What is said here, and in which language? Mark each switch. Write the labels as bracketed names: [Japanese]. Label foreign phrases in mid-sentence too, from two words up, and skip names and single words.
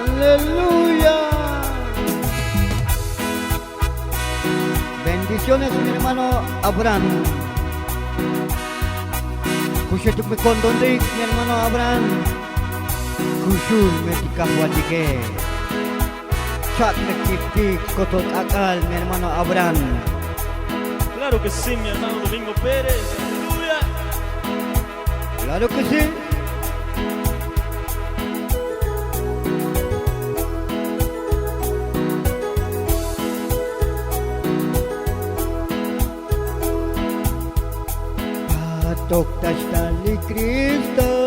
[Spanish] Aleluya. Bendiciones, mi hermano Abraham. [Tzeltal] Kushutuk me kondondik, mi hermano Abraham. Kushul me tikahwatike. Chat me kiptik kotot akal, [Spanish] mi hermano Abraham. Claro que sí, mi hermano Domingo Pérez. Aleluya. Claro que sí. [Tzeltal] Patok tashtali Cristo.